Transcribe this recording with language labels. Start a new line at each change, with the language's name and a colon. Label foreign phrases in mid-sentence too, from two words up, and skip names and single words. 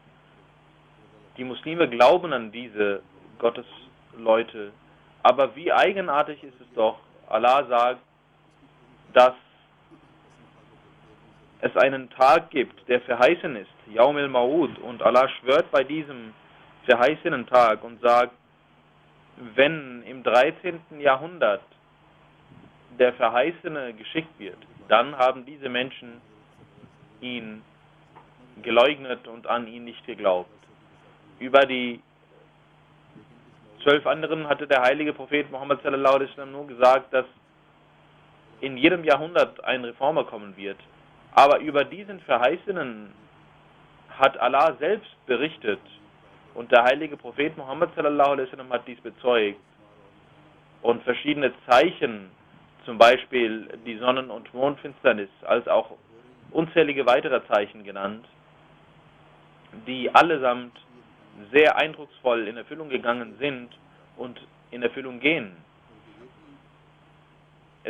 German: Die Muslime glauben an diese Gottesleute, aber wie eigenartig ist es doch, Allah sagt, dass es einen Tag gibt, der verheißen ist,
Arabic: يوم الموعود,
German: und Allah schwört bei diesem verheißenen Tag und sagt, wenn im 13. Jahrhundert der Verheißene geschickt wird, dann haben diese Menschen ihn geleugnet und an ihn nicht geglaubt. Über die 12 anderen hatte der heilige Prophet Muhammad
Arabic: صلى الله عليه وسلم
German: nur gesagt, dass in jedem Jahrhundert ein Reformer kommen wird. Aber über diesen Verheißenen hat Allah selbst berichtet und der heilige Prophet Muhammad
Arabic: صلى الله عليه وسلم
German: hat dies bezeugt und verschiedene Zeichen, zum Beispiel die Sonnen- und Mondfinsternis, als auch unzählige weitere Zeichen genannt, die allesamt sehr eindrucksvoll in Erfüllung gegangen sind und in Erfüllung gehen.